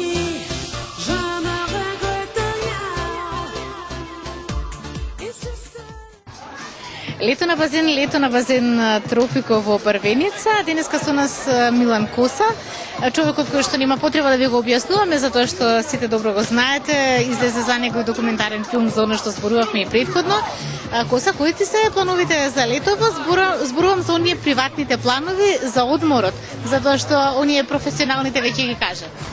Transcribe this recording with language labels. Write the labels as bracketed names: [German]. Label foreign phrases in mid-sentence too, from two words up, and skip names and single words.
[French] Je ne regrette rien. [English] It's just [Macedonian] Лето на базен Тропико во Брвеница. Денеска со нас Милан Коса, човекот кој што нема потреба да ви го објаснуваме, затоа што сите добро го знаете. Излезе за него документарен филм за оно што зборувавме и претходно. Коса, кои ти се плановите за летово? Зборувам за оние приватните планови за одморот, затоа што оние професионалните веќе ги кажат.